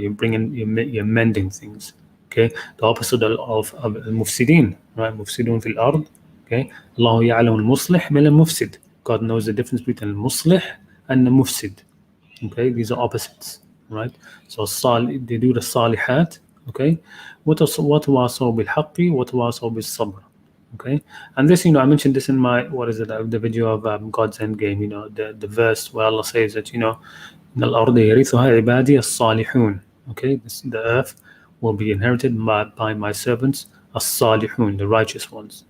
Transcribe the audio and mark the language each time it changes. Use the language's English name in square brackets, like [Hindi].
[English] You're mending things. Okay, the opposite of al-mufsidin, right? [Arabic] Mufsidun fil ard. [English] Okay, [Arabic] Allahu ya'lamu al-muslih min al-mufsid. [English] God knows the difference between al-muslih and the mufsid. Okay, these are opposites, right? So they do the salihat. [Arabic] Okay, وَتَوَاصَوْا بِالْحَقِّ وَتَوَاصَوْا بِالصَّبْرِ. [English] Okay, and this, I mentioned this in my, the video of God's Endgame, the verse where Allah says that, [Arabic] إِنَّ الْأَرْضَ يَرِثُهَا عِبَادِي الصَّالِحُونَ. [English] Okay, the earth will be inherited by my servants, as-salihun, the righteous ones.